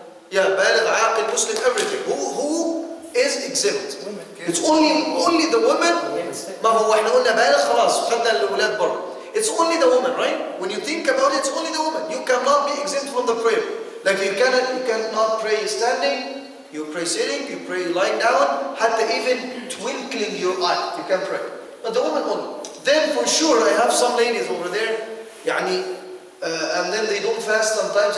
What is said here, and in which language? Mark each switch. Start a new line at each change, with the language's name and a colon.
English: Yeah,
Arabic: بالغ عاقل
English: Muslim, everything. Who is exempt? It's only the woman.
Arabic: ما هو احنا قلنا بالغ خلاص خدنا الأولاد برا.
English: It's only the woman, right? When you think about it, it's only the woman. You cannot be exempt from the prayer. Like you cannot pray standing. You pray sitting. You pray lying down. حتى even twinkling your eye, you can pray. But the woman only. Then for sure, I have some ladies over there, and then they don't fast sometimes.